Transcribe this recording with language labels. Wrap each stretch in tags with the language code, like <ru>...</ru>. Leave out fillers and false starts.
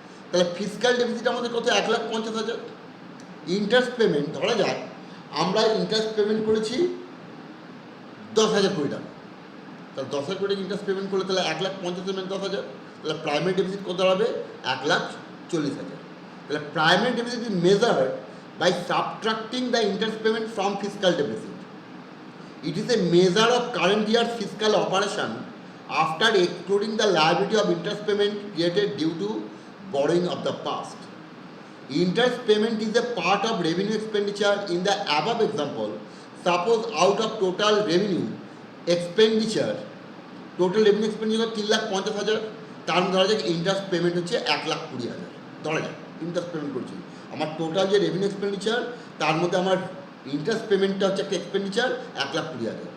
<bn>তাহলে fiscal deficit আমাদের কত, 1,50,000। ইন্টারেস্ট পেমেন্ট ধরা যাক আমরা ইন্টারেস্ট পেমেন্ট করেছি 10,000 কোটি টাকা, তাহলে 10,000 কোটি ইন্টারেস্ট পেমেন্ট করলে তাহলে 1,50,000 10,000, তাহলে প্রাইমারি ডেফিসিট কত দাঁড়াবে, 1,40,000। তাহলে</bn> <en>Primary deficit is measured by subtracting the interest payment from fiscal deficit. It is a measure of current year's fiscal operation after excluding the liability of interest payment created due to borrowing of the past. Interest payment is a part of revenue expenditure in the above example. Suppose out of total revenue expenditure</en> <bn>3,50,000, তার ধরা যাক interest payment হচ্ছে 1,20,000, ধরা যাক interest payment করছি। আমার total যে revenue expenditure তার মধ্যে আমার ইন্টারেস্ট পেমেন্টটা হচ্ছে একটা এক্সপেন্ডিচার 1,20,000।</bn>